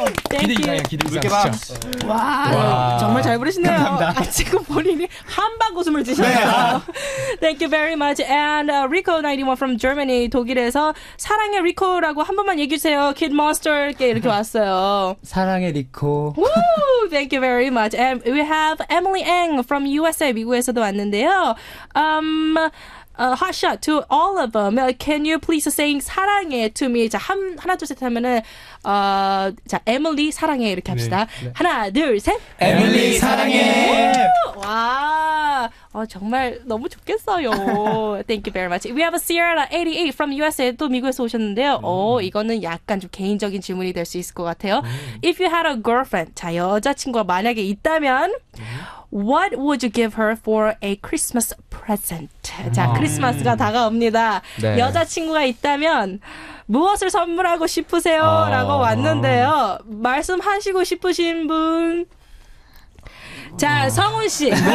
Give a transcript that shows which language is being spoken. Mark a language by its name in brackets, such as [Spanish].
[Korean] 기대 이상. 와, 정말 잘 부르시네요. 감사합니다. 지금 본인이 한방 웃음을 지셨어요. [English] Thank you very much. And Rico91 from Germany, [Korean] 독일에서 사랑해 리코라고 한 번만 얘기해 주세요. Kid Monster께 이렇게 왔어요. 사랑해 리코. [English] Woo! Thank you very much. And we have Emily Ang from USA, [Korean] 미국에서도 왔는데요. [English] HOTSHOT to all of them. Can you please sing 사랑해 to me? [Korean] 자, 하나 둘 셋 하면은 자, 에밀리 사랑해 이렇게 합시다. 하나 둘 셋. 에밀리 사랑해. 와, 정말 너무 좋겠어요. [English] Thank you very much. We have a Sierra 88 from USA. [Korean] 또 미국에서 오셨는데요. 이거는 약간 좀 개인적인 질문이 될 수 있을 것 같아요. [English] If you had a girlfriend, [Korean] 자, 여자친구가 만약에 있다면 [English] What would you give her for a Christmas present? [Korean] 자, 크리스마스가 다가옵니다. 네. 여자친구가 있다면 무엇을 선물하고 싶으세요? 라고 왔는데요. 말씀하시고 싶으신 분? 자, 성훈 씨.